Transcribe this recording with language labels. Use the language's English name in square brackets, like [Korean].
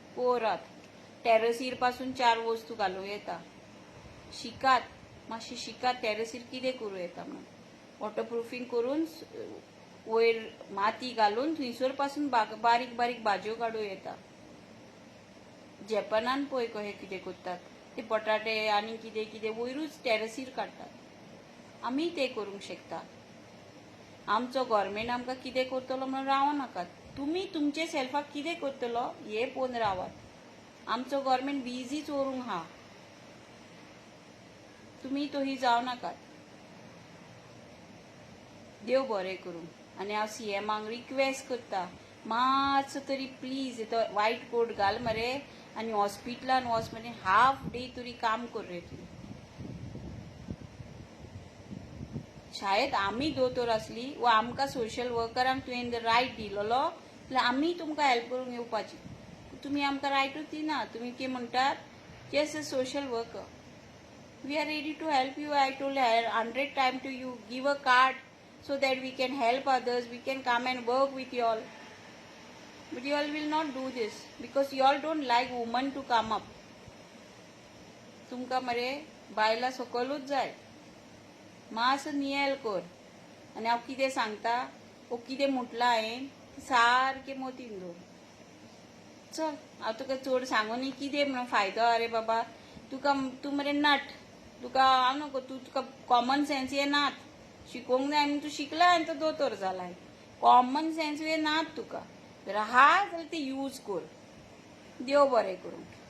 [Konkani] पळयात, टॅरसीर पासून 4 वस्तू घालूं येता. शिकात, मातशी शिकात टॅरसीर कितें करूं येता म्हणून. वॉटरप्रुफींग करून वयर माती घालून थंयसर पासून बारीक बारीक भाजयो काडूं येता. जपानान पळय कशें कितें करतात. ते बटाटे आनी कितें कितें वयरूच टॅरसीर काडटात. आमी तें करूंक शकता. आमचो गव्हर्मेंट आमकां कितें करतलो म्हणून रावो नाकात. तुमी तुमचे सेल्फाक कितें करतलो हे पळोवन रावात. आमचो गव्हर्मेंट बिजी चोरूंक आहा. तुमी तोही जाव नाकात. देव बरें करूं. आनी हांव सीएमाक रिक्वेस्ट करता, मातसो तरी प्लीज तो व्हायट कोट घाल मरे आनी हॉस्पिटलान वच मरे. हाफ डे तरी काम कर रे तूं. शायद आमी दोतोर आसली वा आमकां सोशल वर्करांक तुवें रायट दिलोलो जाल्यार आमी तुमकां हेल्प करूंक येवपाची. तुमी आमकां रायटूच दिना. तुमी कितें म्हणटात, [English] Just a social worker. We are ready to help you. I told 100 times to you, give a card so that we can help others. We can come and work with you all. But you all will not do this because you all don't like women to come up. [Konkani] तुमकां मरे बायला सकलूच जाय. मातसो नियेल कर. आनी हांव कितें सांगता वो कितें म्हटलां हांवें सारकें मतीन दवर. चल, हांव तुका चड सांगूनी कितें म्हणून फायदो आहा रे बाबा. तूं मरे नट. तुका हांव नको. तुका कॉमन सेन्स हे नात. शिकोवंक जाय आनी तूं शिकला आनी तो दोतोर जालाय. कॉमन सेन्स हे नात तुका. जर आहा जाल्यार ते यूज कर. देव बरें करूं.